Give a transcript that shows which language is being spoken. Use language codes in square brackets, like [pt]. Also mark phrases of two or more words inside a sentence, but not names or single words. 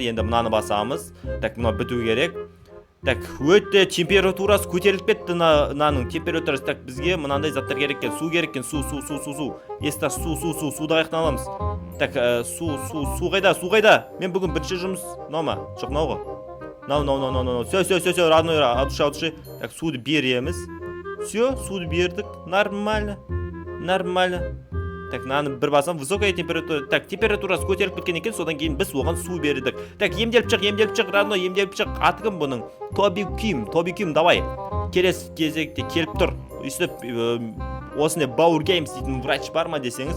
[kk] Енді мынаны басамыз. Так, мына біту керек. Так, өте температурасы көтеріліп кетті. Мынаның температурасы. Так, бізге мынандай заттар керек екен. Су керек екен. Су. Естас, суды аяқтан аламыз. Так, су қайда? Мен бүгін бірінші жұмыс жоқ мынау ғой. [ru] Все, родной, от души. Так, [kk] суды береміз. Все, суды бердік. Нормально. Так, мынаны бір басам, [ru] высокая температура. [kk] Так, температурасы көтеріліп кеткен екен, содан кейін біз оған су бердік. Так, емделіп шық, родной, емделіп шық. Аты кім бұның? Тоби Ким, давай. Келесі кезекте келіп тұр. Үстіп, осындай Бауыр Геймс дейтін врач бар ма десеңіз.